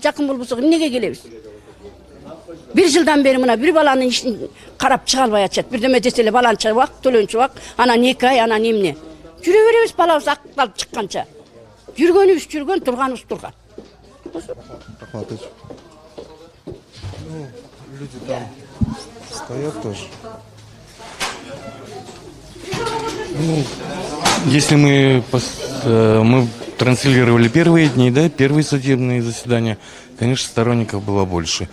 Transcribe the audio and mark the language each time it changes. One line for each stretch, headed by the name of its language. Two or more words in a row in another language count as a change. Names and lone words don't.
Kyrgyz: Жакын болбосок эмнеге келебиз? 1 жылдан бери мына бир баланын ишин карап чыга албай атышат. Бирдеме десе эле баланы чабак, төлөнчүбак, анан 2 ай, анан эмне? Жүрө беребиз балабыз акталып чыкканча. Жүргөнүбүз жүргөн, турганыбыз турган. Рахмат.
Russian: Люди там стоят тоже. Если мы транслировали первые дни, да, первые судебные заседания, конечно, сторонников было больше.